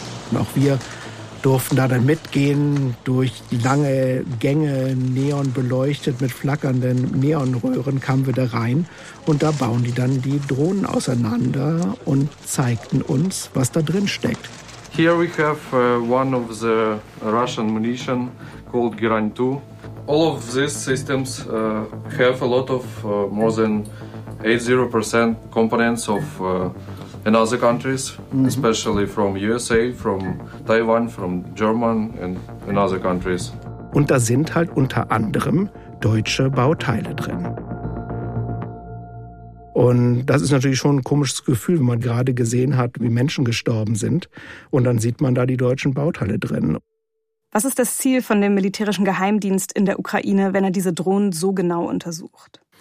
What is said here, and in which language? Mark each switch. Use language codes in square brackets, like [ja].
[de] Und auch wir durften da dann mitgehen durch lange Gänge, neonbeleuchtet mit flackernden Neonröhren, kamen wir da rein. Und da bauen die dann die Drohnen auseinander und zeigten uns, was da drin steckt. [en] Here we have one of the Russian munition called Geran 2. All of these systems have a lot of more than 80% components of in other countries, especially from USA, from Taiwan, from German and in other countries. [de] Und da sind halt unter anderem deutsche Bauteile drin. Und das ist natürlich schon ein komisches Gefühl, wenn man gerade gesehen hat, wie Menschen gestorben sind. Und dann sieht man da die deutschen Bauteile drin. Was ist das Ziel von dem militärischen Geheimdienst in der Ukraine, wenn er diese Drohnen so genau untersucht?